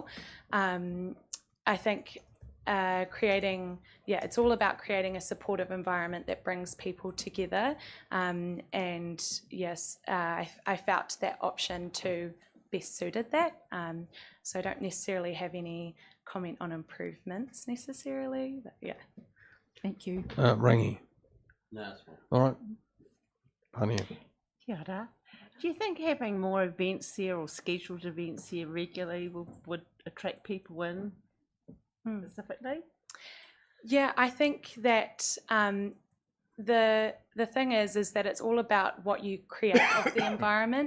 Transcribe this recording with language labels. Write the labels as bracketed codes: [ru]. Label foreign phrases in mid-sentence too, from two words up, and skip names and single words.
[en] I think it's all about creating a supportive environment that brings people together, and yes, I felt that option 2 best suited that, so I don't necessarily have any comment on improvements necessarily, but yeah. Thank you. Rangi. No, that's fine. All right. Pania. [mi] Kia ora. [en] Do you think having more events there or scheduled events there regularly would attract people in specifically? Yeah, I think that the thing is that it's all about what you create of the environment.